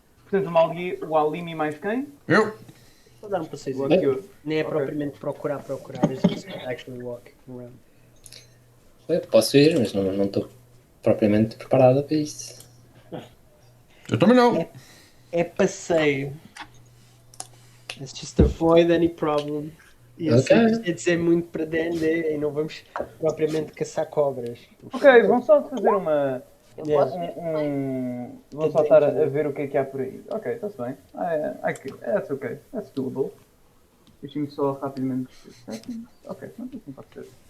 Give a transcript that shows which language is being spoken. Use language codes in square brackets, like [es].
[pt] Portanto, o Malier, o Alimi mais quem? Eu? Vou dar um passeio. O Akio. Nem é Ok. propriamente procurar. [en] É just actually walk around. [pt] Eu posso ir, mas não estou propriamente preparado para isso. Eu também não. É passeio. [en] Let's just avoid any problem. [pt] E eu sei que isto é dizer muito para D&D e não vamos propriamente caçar cobras. Ok, vamos só fazer uma... Eu posso ir. Vamos só estar a ver o que é que há por aí. Ok, está-se bem. [en] That's ok. That's doable. [pt] Deixem-me só rapidamente... Ok, não assim pode ser.